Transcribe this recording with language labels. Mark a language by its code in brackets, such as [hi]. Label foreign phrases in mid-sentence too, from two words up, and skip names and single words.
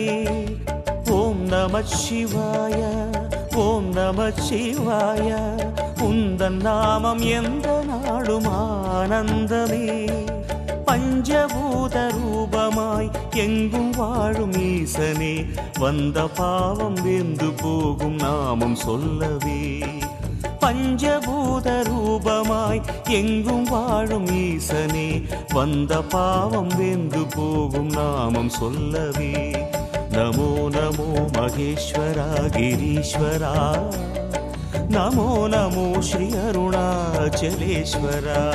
[sa] ॐ नमः शिवाय, ॐ नमः शिवाय, [ta] உந்தன் நாமம் எந்த நாளும் ஆனந்தமே. பஞ்சபூத ரூபமாய் எங்கும் வாழும் ஈசனே, வந்த பாவம் வெந்து போகும் நாமம் சொல்லவே. பஞ்சபூத ரூபமாய் எங்கும் வாழும் ஈசனே, வந்த பாவம் வெந்து போகும் நாமம் சொல்லவே. நமோ நமோ மகேஸ்வரா கிரீஸ்வரா, நமோ நமோ ஸ்ரீ அருணாச்சலேஸ்வரா.